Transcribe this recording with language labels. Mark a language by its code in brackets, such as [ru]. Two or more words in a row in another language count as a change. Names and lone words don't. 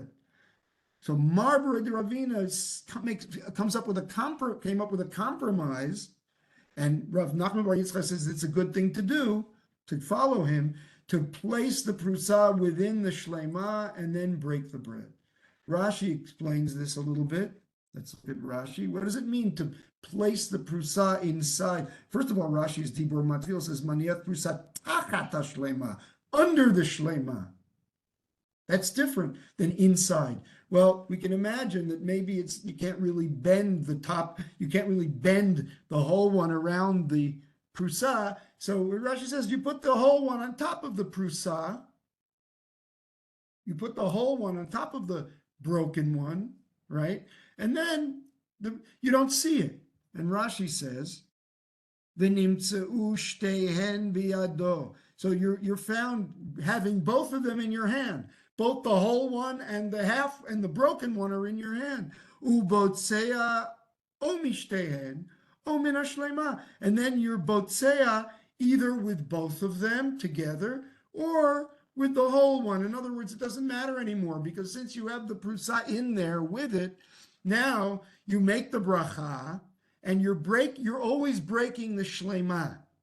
[en] So Mar Berei de Ravina came up with a compromise, and Rav Nachman bar Yitzchak says it's a good thing to do, to follow him, to place the prusa within the shlema and then break the bread. Rashi explains this a little bit. Let's look at Rashi. What does it mean to place the prusa inside? First of all, Rashi's [he] דיבור מתחיל [en] says, [he] מניח פרוסה תחת שלמה, [en] under the shlema. That's different than inside. Well, we can imagine that maybe you can't really bend the top, you can't really bend the whole one around the prusa. So Rashi says you put the whole one on top of the prusa. You put the whole one on top of the broken one, right? And then you don't see it. And Rashi says, [he] "ונמצאו שתיהן בידו." [en] So you're found having both of them in your hand. Both the whole one and the half and the broken one are in your hand. [he] ובוצע או משתיהן או מן השלמה. [en] And then you're botzea either with both of them together or with the whole one. In other words, it doesn't matter anymore, because since you have the prusa in there with it, now you make the bracha and you're always breaking the shlema.